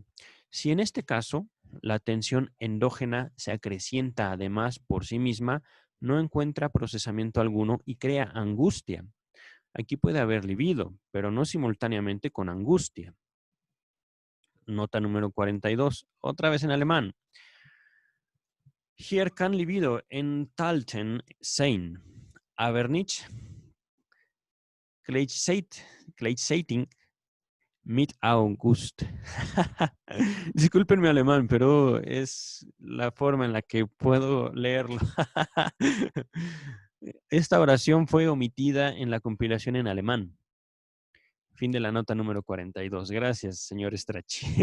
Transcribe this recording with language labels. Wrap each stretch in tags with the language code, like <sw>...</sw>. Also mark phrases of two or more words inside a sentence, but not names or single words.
<es>Si en este caso la tensión endógena se acrecienta además por sí misma, no encuentra procesamiento alguno y crea angustia. Aquí puede haber libido, pero no simultáneamente con angustia. Nota número 42, otra vez en alemán.</es> <de>Hier kann libido enthalten sein, aber nicht gleichzeitig mit August.</de> <es>Disculpen mi alemán, pero es la forma en la que puedo leerlo. Esta oración fue omitida en la compilación en alemán. Fin de la nota número 42. Gracias, señor Strachey.</es>